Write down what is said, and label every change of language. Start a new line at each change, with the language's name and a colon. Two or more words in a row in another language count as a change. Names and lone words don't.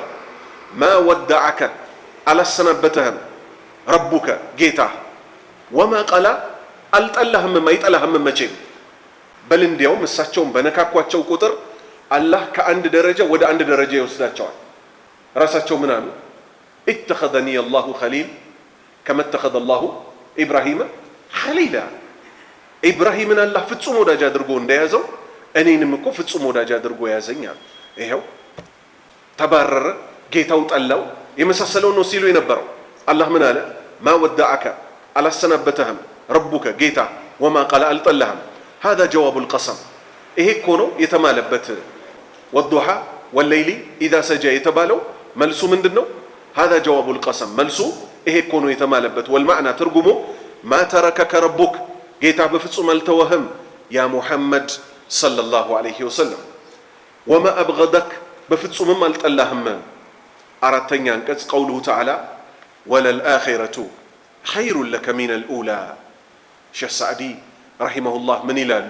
Arabic: ما ودعك
Amharic: አላሰናበተህም ረቡከ ጌታ።
Arabic: وما قلى
Amharic: አልጠላህም አይጠላህም መቼም። በል እንዲያውም እሳቸውን በነካኳቸው ቁጥር አላህ ከአንድ ደረጃ ወደ አንድ ደረጃ ይወስዳቸዋል። ራሳቸው ምን አሉ?
Arabic: اتخذني الله خليل كما اتخذ الله إبراهيم خليلا إبراهيم الله
Amharic: ፍጹም ወዳጅ አድርጎ እንደያዘው እኔንም እኮ ፍጹም ወዳጅ አድርጎ ያዘኛል። ይሄው ተባረረ፣ ጌታው ጠላው፣ የመሳሰለው ነው ሲሉ የነበረው። አላህ ምን አለ?
Arabic: ما ودعك
Amharic: አላሰናበተህም፣ ረቡከ ጌታ፣
Arabic: وما قلى
Amharic: አልጠላህም።
Arabic: هذا جواب القسم
Amharic: ይሄ እኮ ነው የተማለበት።
Arabic: والضحى والليل إذا سجى
Amharic: የተባለው መልሱ ምንድን ነው?
Arabic: هذا جواب القسم
Amharic: መልሱ ይሄ እኮ ነው የተማለበት። ወልማዕና ትርጉሙ
Arabic: ما تركك ربك
Amharic: ጌታ በፍጹም አልተወህም
Arabic: يا محمد صلى الله عليه وسلم። وما أبغضك
Amharic: በፍጹምም አልጠላህም። አራተኛ አንቀጽ
Arabic: قوله تعالى وللآخرة خير لك من الأولى።
Amharic: ሼህ ሳዕዲ ረሂመሁላህ ምን ይላሉ?